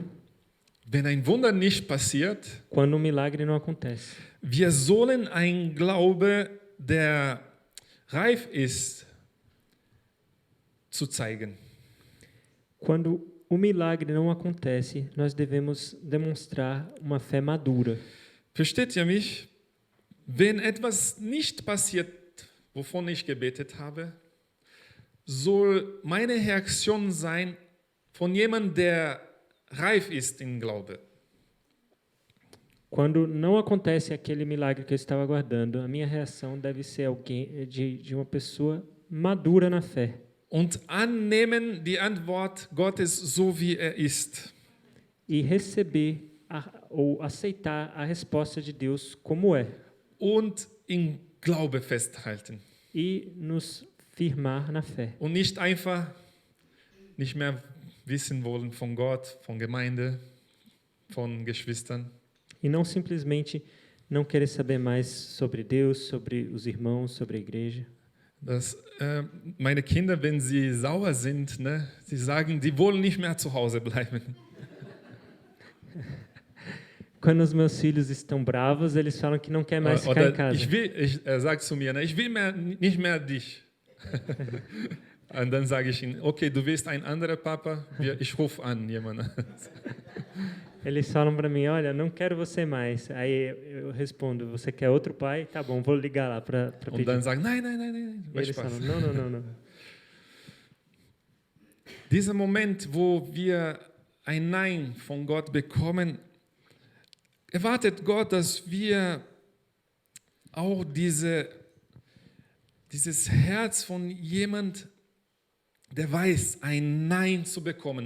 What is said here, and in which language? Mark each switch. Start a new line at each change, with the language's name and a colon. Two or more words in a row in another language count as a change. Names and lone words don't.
German: ein Wunder nicht passiert,
Portuguese: quando um milagre não acontece.
German: wir sollen ein Glaube, der reif ist, zu zeigen.
Portuguese: Quando o milagre não acontece, nós devemos demonstrar uma fé madura.
German: Versteht ihr mich? wenn etwas nicht passiert, wovon ich gebetet habe, soll meine Reaktion sein von jemandem, der reif ist im Glaube.
Portuguese: Quando não acontece aquele milagre que eu estava aguardando, a minha reação deve ser alguém de uma pessoa madura na fé.
German: Und annehmen die Antwort Gottes so, wie er ist.
Portuguese: E receber ou aceitar a resposta de Deus como é.
German: Und im Glaube festhalten.
Portuguese: E nos firmar na fé.
German: Und nicht einfach nicht mehr wissen wollen von Gott, von Gemeinde, von Geschwistern.
Portuguese: E não simplesmente não querer saber mais sobre Deus, sobre os irmãos, sobre a igreja.
German: Meine Kinder, wenn sie sauer sind, ne, sie sagen, die wollen nicht mehr zu Hause bleiben.
Portuguese: Quando os meus filhos estão bravos, eles falam que não quer mais ficar em casa.
German: Sagt zu mir, ne, ich will nicht mehr dich. Und dann sage ich ihnen, okay, du willst ein anderer Papa, ich rufe an jemanden.
Portuguese: Eles falam para mim, olha, não quero você mais. Aí eu respondo, você quer outro pai? Tá bom, vou ligar lá para pedir.
German: Und dann sagen, nein.
Portuguese: Eles falam, não.
German: Dieser Moment, wo wir ein Nein von Gott bekommen, erwartet Gott, dass wir auch dieses Herz von jemand, der weiß, ein Nein zu bekommen.